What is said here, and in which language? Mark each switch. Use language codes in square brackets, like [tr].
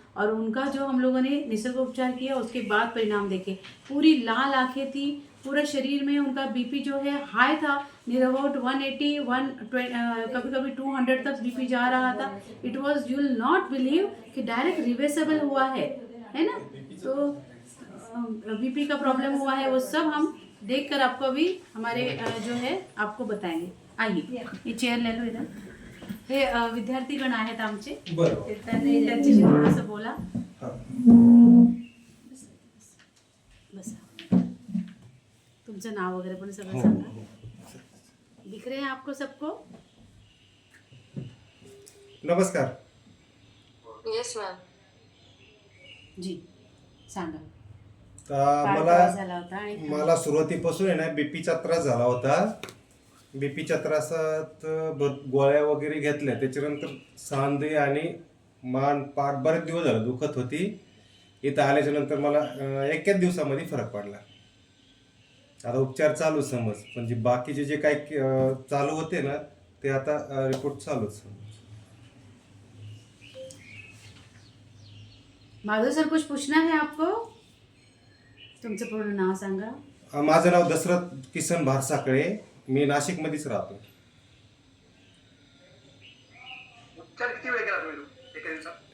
[hi] और उनका जो हम लोगों ने निसर्ग उपचार किया उसके बाद परिणाम देखे, पूरी लाल आंखें थी, पूरा शरीर में उनका बीपी जो है हाई था, नियर अबाउट 180 कभी कभी 200 तक बीपी जा रहा था। [en] it was, you will not believe [hi] कि डायरेक्ट रिवर्सेबल हुआ है ना। तो बीपी का प्रॉब्लम हुआ है, वो सब हम देख कर आपको अभी हमारे जो है आपको बताएंगे। आइए, ये चेअर ले लो इधर। [mr] हे विद्यार्थीगण आहेत आमचे, बरोबर. त्यांनी त्यांच्याशी थोडंसं बोला। हा. बसा, तुमचं नाव वगैरे पण सगळं हो, सांगा। हो. [hi] दिख रहे हैं आपको सबको? [mr] नमस्कार. [en] Yes ma'am. [mr] जी, सांगा तर काय त्रास झाला होता आणि मला सुरुवातीपासून आहे ना बीपीचा त्रास झाला होता. बीपीच्या त्रासात गोळ्या वगैरे घेतल्या, त्याच्यानंतर सांधे आणि मान पाठ बरेच दिवस झाले दुखत होती. इथं आल्याच्या नंतर मला एकाच दिवसामध्ये फरक पडला. आता उपचार चालू समज, म्हणजे बाकीचे जे काही चालू होते ना ते आता रिपोर्ट चालूच. [hi] माधव सर, कुछ पूछना है आपको? [mr] तुमचं पूर्ण नाव सांगा। माझं नाव दशरथ किसन भारसाकळे, मी नाशिकमध्येच राहतो. उपचार किती वेळ केला तुम्ही एका दिवसात?